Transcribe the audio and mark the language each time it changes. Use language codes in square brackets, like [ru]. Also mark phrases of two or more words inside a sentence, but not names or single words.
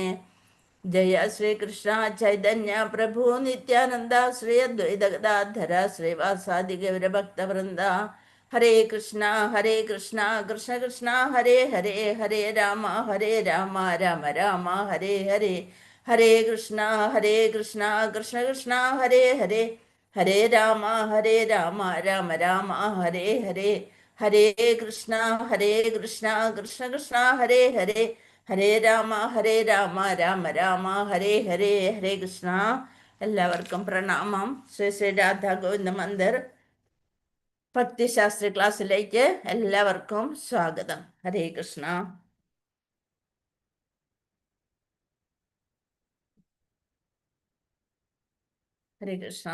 [ml] ജയ ശ്രീകൃഷ്ണ ചൈതന്യ പ്രഭു നിത്യാനന്ദ ശ്രീ അദ്വൈത ഗദാധര ശ്രീവാസാദി ഗൗരഭക്തവൃന്ദ. ഹരേ കൃഷ്ണ കൃഷ്ണ കൃഷ്ണ ഹരേ ഹരേ ഹരേ രാമ രാമ രാമ ഹരേ ഹരേ. ഹരേ കൃഷ്ണ കൃഷ്ണ കൃഷ്ണ ഹരേ ഹരേ ഹരേ രാമ രാമ രാമ ഹരേ ഹരേ. ഹരേ കൃഷ്ണ കൃഷ്ണ ഹരേ ഹരേ ഹരേ രാമ രാമ രാമ ഹരേ ഹരേ. ഹരേ കൃഷ്ണ. എല്ലാവർക്കും പ്രണാമം. ശ്രീ ശ്രീ രാധാ ഗോവിന്ദ മന്ദിർ ഭക്തിശാസ്ത്രി ക്ലാസ്സിലേക്ക് എല്ലാവർക്കും സ്വാഗതം. ഹരേ കൃഷ്ണ. ഹരേ കൃഷ്ണ.